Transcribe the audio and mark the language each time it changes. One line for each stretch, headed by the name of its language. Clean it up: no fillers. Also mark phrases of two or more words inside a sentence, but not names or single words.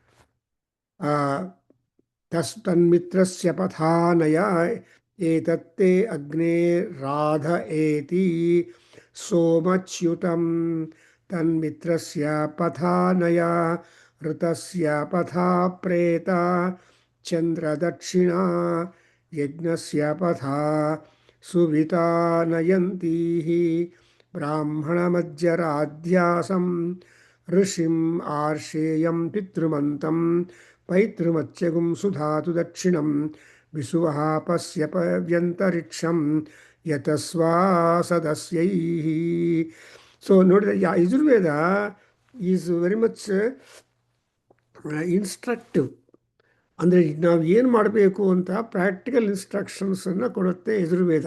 Sanskrit: ತನ್ಮಿತ್ರಸ್ಯ ಪಥಾನಯ ಏತತ್ತೇ ಅಗ್ನೇ ರಾಧ ಏತಿ ಸೋಮಚ್ಯುತಂ ತನ್ಮಿತ್ರಸ್ಯ ಪಥಾನಯ ಋತಸ್ಯ ಪಥಾ ಪ್ರೇತ ಚಂದ್ರದಕ್ಷಿಣಾ ಯಜ್ಞಸ್ಯ ಪಥಾ ಸುವಿತಾ ನಯಂತೀಃ ಬ್ರಾಹ್ಮಣಮಜ್ಜರಾಧ್ಯಾಸಂ ಋಷಿಂ ಆರ್ಷೇಯಂ ಪಿತೃಮಂತಂ ಪೈತೃಮತ್ಸ್ಯಗುಂ ಸುಧಾತು ದಕ್ಷಿಣಂ ವಿಸುವಃ ಪಶ್ಯ ವ್ಯಂತರಿಕ್ಷಂ ಯತಸ್ವಾ ಸದಸ್ಯೈಃ.
English: So ನೋಡಿದ್ರೆ Yajurveda is very much instructive.
Kannada: ಅಂದರೆ ನಾವು ಏನು ಮಾಡಬೇಕು ಅಂತ
English: practical instructionsನ್ನು
Kannada: ಕೊಡುತ್ತೆ ಯಜುರ್ವೇದ.